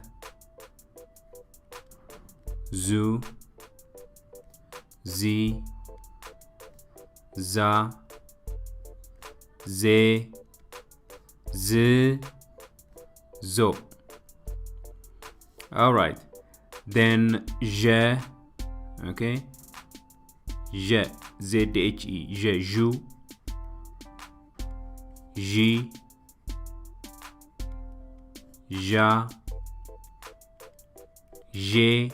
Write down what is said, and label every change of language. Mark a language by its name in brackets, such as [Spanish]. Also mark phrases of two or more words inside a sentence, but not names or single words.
[Amharic] ዙ ዚ ዛ ዜ ዝ ዞ [English] Alright, then [Amharic] je, okay, je, Z-H-E, je, jou, ji, ja, je,